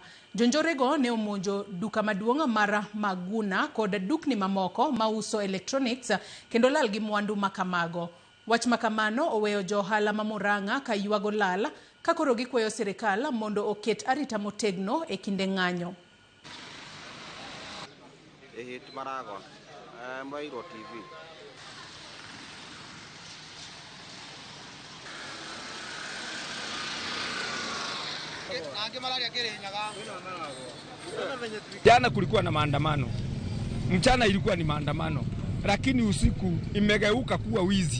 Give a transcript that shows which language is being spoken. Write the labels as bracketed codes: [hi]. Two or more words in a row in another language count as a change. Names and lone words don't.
[luo] Jonjorego ne omonjo duka maduong' mar Maguna kod dukni mamoko ma uso electronics kendo lal gi mwandu makamago. Wach makamano oweyo johala ma Murang'a ka yuago lal ka koro gikwayo sirikal mondo oket arita motegno e kinde ng'anyo. Maragon, Mairo TV. [sw] Jana kulikuwa na maandamano, mchana ilikuwa ni maandamano, lakini usiku imegeuka kuwa wizi.